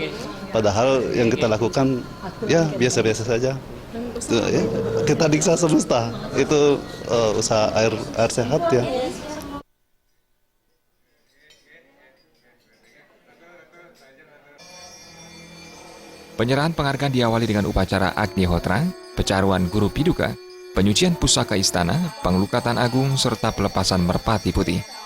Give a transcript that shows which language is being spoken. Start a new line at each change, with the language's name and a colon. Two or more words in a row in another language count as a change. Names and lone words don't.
Indonesian: Padahal yang kita lakukan ya biasa-biasa saja. Ya, kita Diksa Semesta, itu usaha air sehat ya. Penyerahan penghargaan diawali dengan upacara Agnihotra, pecaruan Guru Piduka, penyucian pusaka istana, pengelukatan agung, serta pelepasan merpati putih.